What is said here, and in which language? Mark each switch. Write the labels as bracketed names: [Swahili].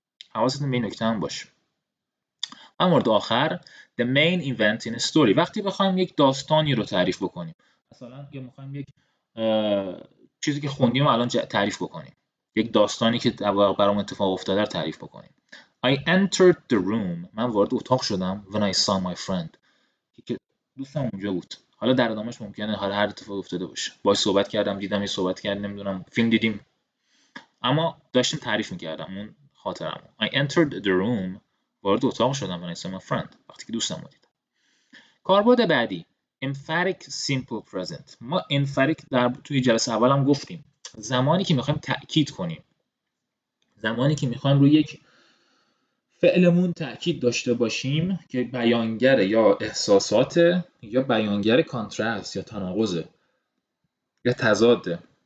[Persian] حواستون به این نکته هم باشه. و مورد آخر the main event in a story، وقتی بخوایم یک داستانی رو تعریف بکنیم، مثلا یا میخوایم یک چیزی که خوندیم الان تعریف بکنیم، یک داستانی که برام اتفاق افتاده رو تعریف بکنیم. [English] I entered the room، من وارد اتاق شدم when I saw my friend، که دوستم اونجا بود. [Persian] حالا در ادامهش ممکنه حالا هر اتفاق افتاده باشه، باهاش صحبت کردم، دیدم، یه صحبت کردیم، نمیدونم فیلم دیدیم، اما داشتیم تعریف میکردم اون خاطرمو. [English] I entered the room، وارد اتاق شدم when I saw my friend، وقتی که دوستم رو دیدم. [Persian] کاربرد بعدی emphatic simple present. ما emphatic توی جلسه اول هم گفتیم زمانی که میخوایم تأکید کنیم، زمانی که میخوایم روی یک فعلمون تأکید داشته باشیم که بیانگر یا احساسات یا بیانگر کانترست یا تناقضه یا تضاده.